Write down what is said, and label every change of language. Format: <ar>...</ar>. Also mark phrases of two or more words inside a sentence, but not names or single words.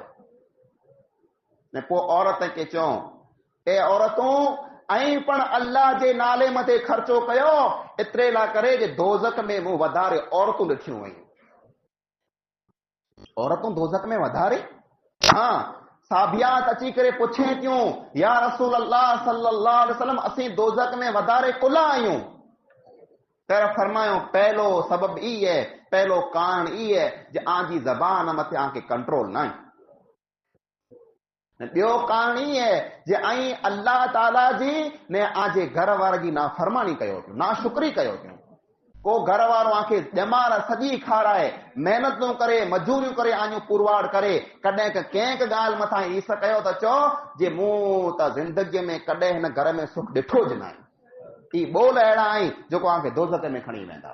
<sd>ने पोइ औरत खे चयो, ए औरतूं ऐं पण अल्लाह जे नाले मथे ख़र्चो कयो, एतिरे लाइ करे जे दोज़ख में मूं वधारे औरतूं ॾिठियूं आहिनि। औरतूं दोज़ख में वधारे? हाँ, साबियात अची करे पुछे थियूं,</sd> <ar>يا رسول الله صلى الله عليه وسلم,</ar> <sd>असीं दोज़ख में वधारे कुला आहियूं। تیرا فرمایو پہلو سبب ای ہے، پہلو کارن ای ہے جو آن جی زبان متے آن کے کنٹرول نہ ॿियो कारण ई है जे ऐं अल्लाह ताला जी ने आजे घर वार जी नाफरमानी कयो थियो, नाशुक्री कयो थियो। को घर वारो आंखे ॼमार सॼी खाराए, महिनतूं करे, मजूरियूं करे, आनियूं पुरवाड़ करे, कॾहिं कंहिं ॻाल्हि मथां ईस कयो त चओ जे मूं त ज़िंदगीअ में कॾहिं हिन घर में सुख ॾिठो ज न आहे। ई ॿोल अहिड़ा आहिनि जेको आंखे दोज़ख में खणी वेंदा।</sd>